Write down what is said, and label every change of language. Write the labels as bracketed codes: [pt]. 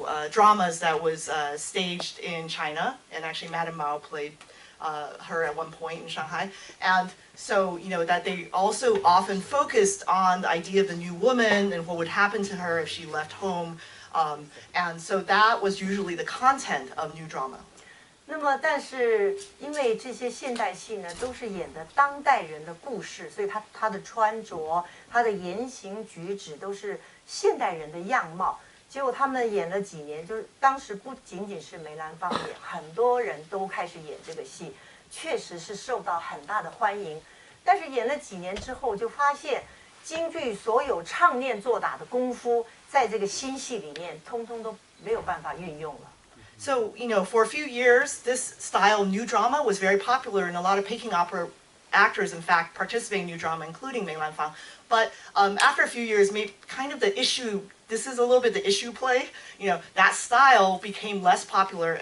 [en] dramas that was staged in China, and actually Madame Mao played her at one point in Shanghai. And so, that they also often focused on the idea of the new woman and what would happen to her if she left home. And so that was usually the content of new drama. [zh] 那么，但是因为这些现代戏呢，都是演的当代人的故事，所以他的穿着、他的言行举止都是现代人的样貌。结果他们演了几年，就是当时不仅仅是梅兰芳演，很多人都开始演这个戏，确实是受到很大的欢迎。但是演了几年之后，就发现京剧所有唱念做打的功夫，在这个新戏里面，通通都没有办法运用了。 [en] So, for a few years, this style new drama was very popular, and a lot of Peking opera actors, in fact, participate in new drama, including Mei Lanfang. But after a few years, maybe kind of the issue, this is a little bit the issue play, that style became less popular.